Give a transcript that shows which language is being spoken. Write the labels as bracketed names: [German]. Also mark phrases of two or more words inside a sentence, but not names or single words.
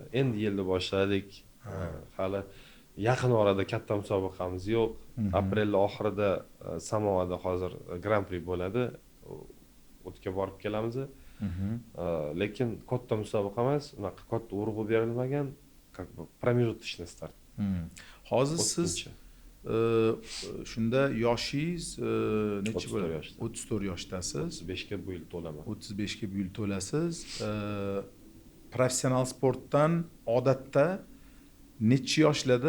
[Uzbek] Endi yilni boshladik. Hali yaqin orada katta musobaqamiz yo'q. Aprel oxirida Samoada hozir Grand Prix bo'ladi. O'tga borib kelamiz. Lekin katta musobaqa emas, unaqa katta urg'u berilmagan, [Russian] как бы промежуточный start. [Uzbek] Hozir siz shunda yoshingiz necha 34 bo'ladi? yoshda. 34 yoshdasiz. 35 ga bu yil to'laman. 35 ga bu yil to'lasiz. Professional sportdan odatda necha yoshlarda